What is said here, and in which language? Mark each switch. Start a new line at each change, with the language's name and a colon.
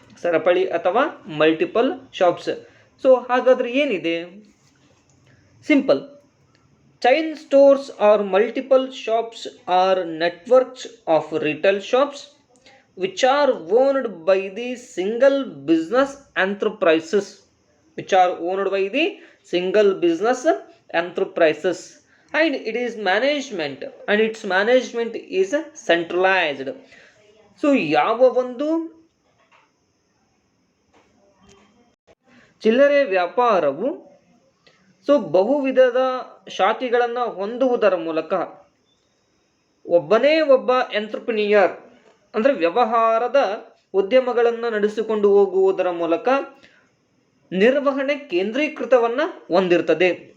Kannada: ಸರಪಳಿ ಅಥವಾ multiple shops. ಹಾಗಾದ್ರೆ ಏನಿದೆ? Simple.
English: Chain stores are multiple shops are networks of retail shops which are owned by the single business enterprises. Which are owned by the single business enterprises and it is management and its management is centralized.
Kannada: ಯಾವ ಒಂದು ಚಿಲ್ಲರೆ ವ್ಯಾಪಾರವು ಬಹು ವಿಧದ ಶಾಖೆಗಳನ್ನು ಹೊಂದುವುದರ ಮೂಲಕ ಒಬ್ಬನೇ ಒಬ್ಬ ಎಂಟ್ರಪ್ರಿನಿಯರ್ ಅಂದರೆ ವ್ಯವಹಾರದ ಉದ್ಯಮಗಳನ್ನು ನಡೆಸಿಕೊಂಡು ಹೋಗುವುದರ ಮೂಲಕ ನಿರ್ವಹಣೆ ಕೇಂದ್ರೀಕೃತವನ್ನು ಹೊಂದಿರ್ತದೆ.